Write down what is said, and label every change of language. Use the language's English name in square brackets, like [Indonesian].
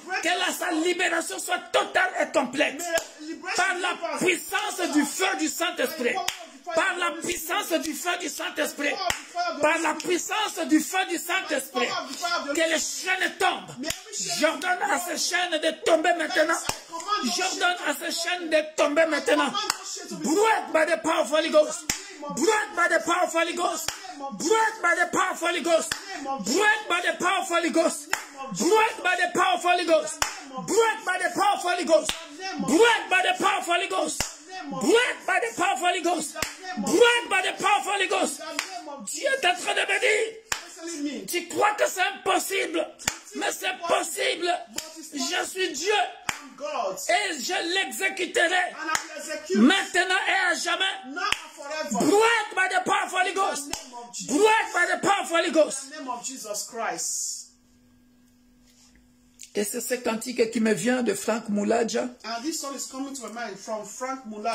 [French] Que sa libération soit totale et complète. Par la puissance du feu du Saint-Esprit. Par la puissance du feu du Saint-Esprit. Par la puissance du feu du Saint-Esprit. Que les chaînes tombent. J'ordonne à ces chaînes de tomber maintenant. J'ordonne à ces chaînes de tomber maintenant. [English] Break by the power of Holy Ghost. Break by the power of Holy Ghost. Break by the power of Holy Ghost. Break by the power of Holy Ghost. Break by the power of Holy Ghost. Break by the power of Holy Ghost. Break by the power of Holy Ghost. Break by the power of Holy Ghost. Break by the power of Holy Ghost. [French] Dieu est en train de me dire, tu crois que c'est impossible, mais c'est possible. Je suis Dieu [English] God, [French] et je l'exécuterai [English] and I will execute [French] maintenant et à jamais. [English] now and forever. Break by the power of Holy In the Ghost. name of Jesus. Break by the power of Holy Ghost. In the name of Jesus Christ. [French] Et c'est ce cantique qui me vient de Frank Mulaja. [English] And this song is coming to my mind from Frank Mulaja.